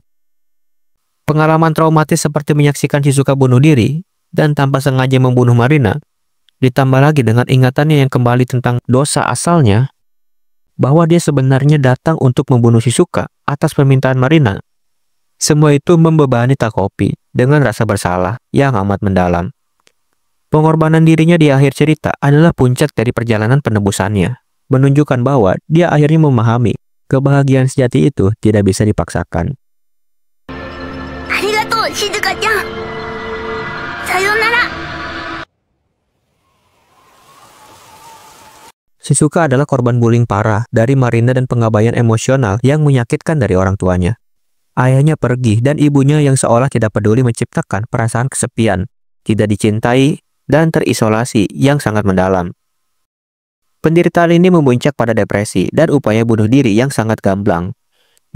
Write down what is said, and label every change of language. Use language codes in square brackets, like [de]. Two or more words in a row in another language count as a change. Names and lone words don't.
[id] Pengalaman traumatis seperti menyaksikan Shizuka bunuh diri dan tanpa sengaja membunuh Marina, ditambah lagi dengan ingatannya yang kembali tentang dosa asalnya, bahwa dia sebenarnya datang untuk membunuh Shizuka atas permintaan Marina. Semua itu membebani Takopi dengan rasa bersalah yang amat mendalam. Pengorbanan dirinya di akhir cerita adalah puncak dari perjalanan penebusannya, menunjukkan bahwa dia akhirnya memahami kebahagiaan sejati itu tidak bisa dipaksakan. Arigatou, Shizuka-chan. Sayonara. Shizuka adalah korban bullying parah dari Marina dan pengabaian emosional yang menyakitkan dari orang tuanya. Ayahnya pergi dan ibunya yang seolah tidak peduli menciptakan perasaan kesepian, tidak dicintai, dan terisolasi yang sangat mendalam. Penderitaan ini memuncak pada depresi dan upaya bunuh diri yang sangat gamblang.